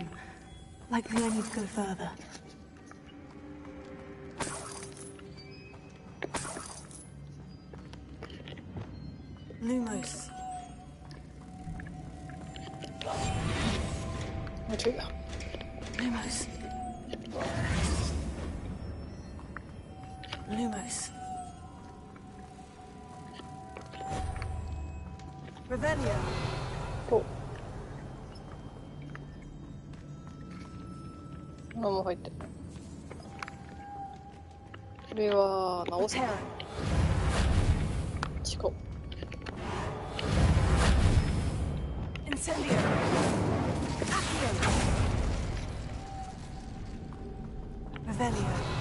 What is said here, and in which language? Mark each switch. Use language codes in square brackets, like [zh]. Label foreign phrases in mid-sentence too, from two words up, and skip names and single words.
[en] Likely I need to go further. [ja] Lumos. Lumos. Lumos. Revelio. Oh. もう入ってる。これは直せない。違う。 Incendio. Accio. Revelio.